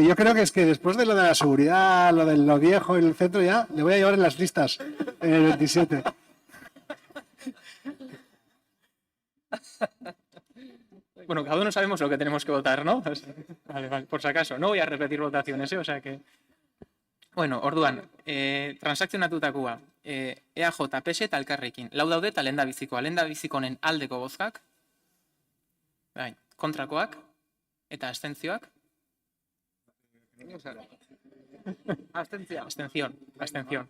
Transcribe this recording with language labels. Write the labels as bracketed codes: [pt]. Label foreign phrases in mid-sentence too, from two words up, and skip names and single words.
[es] Yo creo que es que después de lo de la seguridad, lo de lo viejo y el centro ya, le voy a llevar en las listas en el 27. Bueno, cada uno sabemos lo que tenemos que votar, ¿no? Vale, por si acaso. No voy a repetir votaciones, o sea que... [eu] Bueno, orduan, transakzionatutakoa, EAJ, PS eta Elkarrekin. Lau daude eta lehendabizikoa. Lehendabizikonen aldeko bozkak, bai, kontrakoak eta abstentzioak. Abstenzion.